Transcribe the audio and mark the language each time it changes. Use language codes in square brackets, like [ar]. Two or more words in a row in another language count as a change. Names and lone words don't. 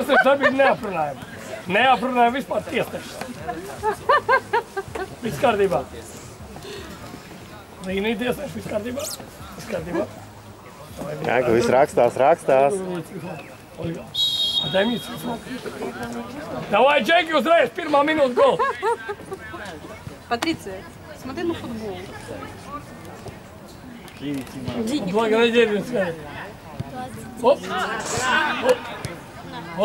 [lv] tiesneši dabīgi neaprunājam. Neaprunājam vispār tiesneši. Viss kārtībā. Līnija tiesneši, viss kārtībā. Viss kārtībā. Jā, ka viss rakstās. [ru] Дай мне телефон. Давай, Джеки, узраешь, первая минута, гол. Патриция, смотри на футбол. Благодарение скажи. Оп. Оп. Оп.